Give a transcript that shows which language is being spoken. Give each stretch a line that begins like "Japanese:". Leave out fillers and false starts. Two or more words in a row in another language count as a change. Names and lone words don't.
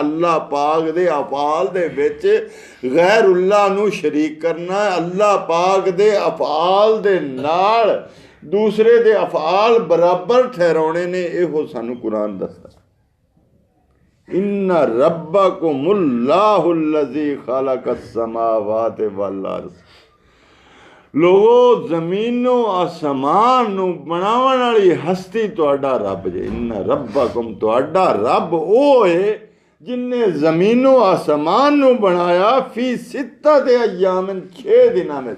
Punjabi: اللہ پاک دے افعال دے وچ غیر اللہ نوں شریک کرنا ہے. اللہ پاک دے افعال دے نال دوسرے دے افعال برابر ٹھہرانے نے. ایہو سانوں قرآن دسدا,
Arabic: إن ربكم الله الذي خلق السماوات والأرض.
Punjabi: لوگو زمینوں آسمان نوں بناون والی ہستی تہاڈا رب جے.
Arabic: إن ربكم,
Punjabi: تہاڈا رب او ہے جنے زمینوں آسمان نوں بنایا,
Arabic: في ستة أيام,
Punjabi: 6 دناں میں.